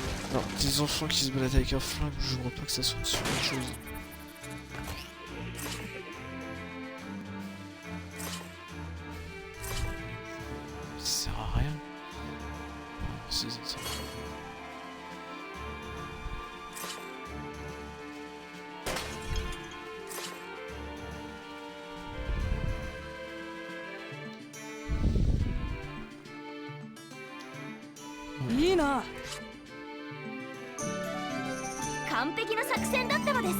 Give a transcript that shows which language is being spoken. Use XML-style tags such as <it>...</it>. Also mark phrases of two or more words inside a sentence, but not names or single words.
<fr>Alors, des enfants qui se baladent avec un flingue, je vois pas que ça soit une super chose. Ça sert à rien. Si, ça sert à rien.</fr> <ja>いいな。完璧な作戦だったのです。</ja>